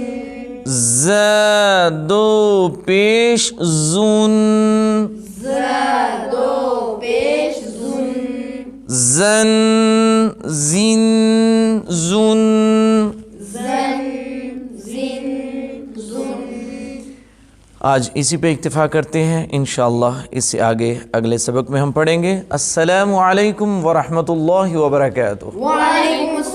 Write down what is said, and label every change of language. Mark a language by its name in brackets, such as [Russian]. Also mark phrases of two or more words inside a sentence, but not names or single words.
[Urdu] زا دو پیش زون زا دو پیش زن زن زین زون زن زن زن آج اسی پہ اکتفا کرتے ہیں، انشاءاللہ اس سے آگے اگلے سبق میں ہم پڑھیں گے۔ [Arabic] السلام علیکم ورحمۃ اللہ وبرکاتہ۔ وعلیکم